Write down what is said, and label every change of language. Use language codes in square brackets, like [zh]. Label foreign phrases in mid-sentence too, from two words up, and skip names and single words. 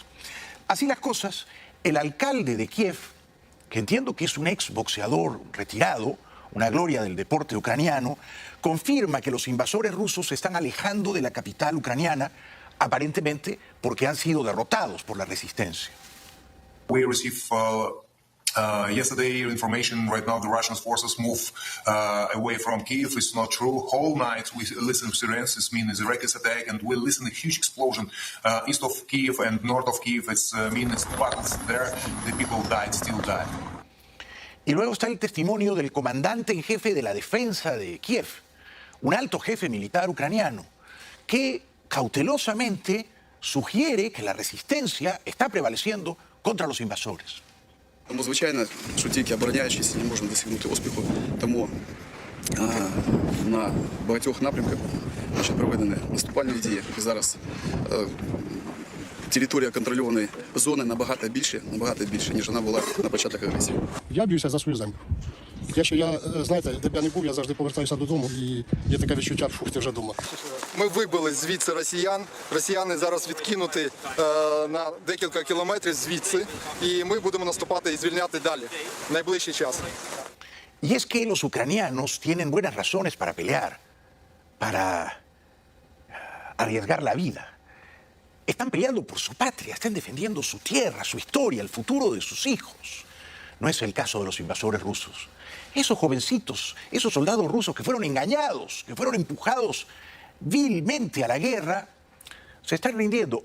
[es] Así las cosas, el alcalde de Kiev, que entiendo que es un ex boxeador retirado, una gloria del deporte ucraniano, confirma que los invasores rusos se están alejando de la capital ucraniana, aparentemente porque han sido derrotados por la resistencia. [en] We receive yesterday information. Right now the Russian forces move away from Kyiv. It's not true. Whole night we listen to sirens. It means a rocket attack, and we listen to a huge explosion east of Kyiv and north of Kyiv. It's means battles there. The people died, still died. [es] Y luego está el testimonio del comandante en jefe de la defensa de Kiev, un alto jefe militar ucraniano, que cautelosamente sugiere que la resistencia está prevaleciendo contra los invasores. [uk] Тому, звичайно, що тільки обороняючись, не можна досягнути успіху. Тому на багатьох напрямках проведені наступальні дії. І зараз територія контрольованої зони набагато більше, ніж вона була на початок агресії. Я б'юся за свою землю. Якщо я, знаєте, де б я не був, я завжди повертаюся додому, і є таке відчуття, що ти вже вдома. Ми вибили звідси росіян. Росіяни зараз відкинуті на декілька кілометрів звідси, і ми будемо наступати і звільняти далі, в найближчий час. [es] Y es que los ucranianos tienen buenas razones para pelear, para arriesgar la vida. Están peleando por su patria, están defendiendo su tierra, su historia, el futuro de sus hijos. No es el caso de los invasores rusos. Esos jovencitos, esos soldados rusos que fueron engañados, que fueron empujados vilmente a la guerra, se están rindiendo.